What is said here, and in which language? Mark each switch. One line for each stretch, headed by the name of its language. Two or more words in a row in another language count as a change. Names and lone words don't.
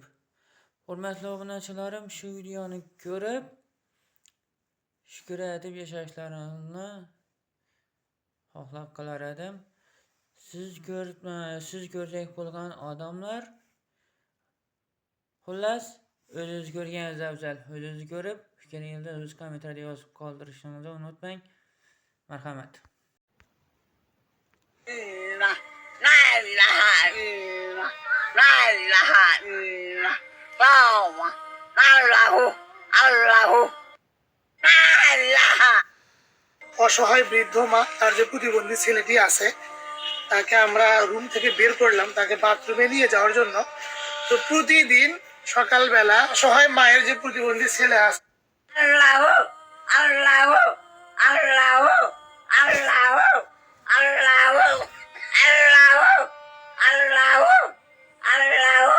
Uzbek: Hurmatli obunachilarim, shu videoni ko'rib shukr etib yashashlarini xohlab qolar edim. Siz ko'rjak bo'lgan odamlar, xullas, o'zingiz ko'rganingiz afzal. O'zingiz ko'rib, fikringizni o'z kommentariyada yozib qoldirishingizni unutmang. Marhamat.
Arabic: لا إله إلا الله، لا إله إلا الله، الله، لا إله.
Bangla: অসহায় বৃদ্ধ মা, তার যে প্রতিবন্ধী ছেলেটি আছে তাকে আমরা রুম থেকে বের করলাম তাকে বাথরুমে নিয়ে যাওয়ার জন্য। তো প্রতিদিন সকালবেলা অসহায় মায়ের যে প্রতিবন্ধী ছেলে আছে
Arabic: الله، الله، الله، الله، الله، الله، الله، الله.